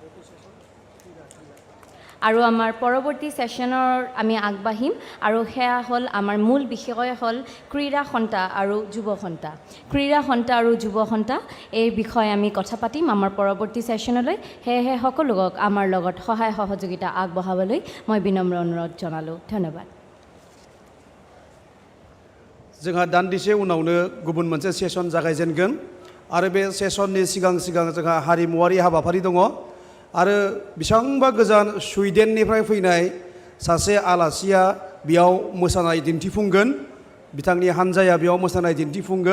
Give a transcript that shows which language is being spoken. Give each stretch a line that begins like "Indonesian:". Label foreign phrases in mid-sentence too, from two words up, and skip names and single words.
Assamese: আৰু আমাৰ পৰৱৰ্তী সেশ্যনৰ আমি আগবাঢ়িম আৰু সেয়া হ'ল আমাৰ মূল বিষয় হ'ল ক্ৰীড়া সন্থা আৰু যুৱ সন্থা। ক্ৰীড়া সন্থা আৰু যুৱ সন্থা এই বিষয়ে আমি কথা পাতিম আমাৰ পৰৱৰ্তী সেশ্যনলৈ। সেয়েহে সকলোক আমাৰ লগত সহায় সহযোগিতা আগবঢ়াবলৈ মই বিনম্ৰ অনুৰোধ জনালোঁ। ধন্যবাদ।
Bodo: जोंहा दान्दिसे उनावनो गुबुन मोनसे सेसन जागायजेनगोन आरो बे सेसननि सिगां सिगां जोंहा हारिमुवारि हाबाफारि दङ आरो बेसेबांबा गोजान सुइडेननिफ्राय फैनाय सासे आलासिया बेयाव मोसानाय दिन्थिफुंगोन, बिथांनि हानजाया बेयाव मोसानाय दिन्थिफुंगोन।